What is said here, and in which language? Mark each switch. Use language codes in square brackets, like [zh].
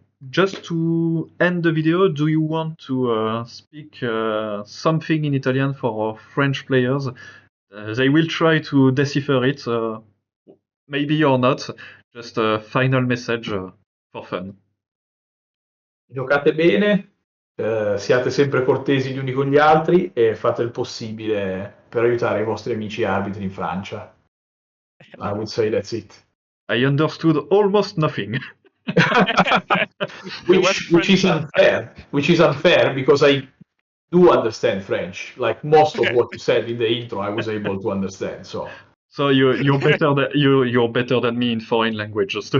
[en] Just to end the video, do you want to speak something in Italian for our French players? They will try to decipher it, maybe or not. Just a final message for fun. [it] Giocate bene, siate sempre cortesi gli uni con gli altri e fate il possibile per aiutare i vostri amici arbitri in Francia. [en] I would say that's it. I understood almost nothing. which is unfair because I do understand French. Like most of what you said in the intro, I was able to understand. So you're better than me in foreign languages too.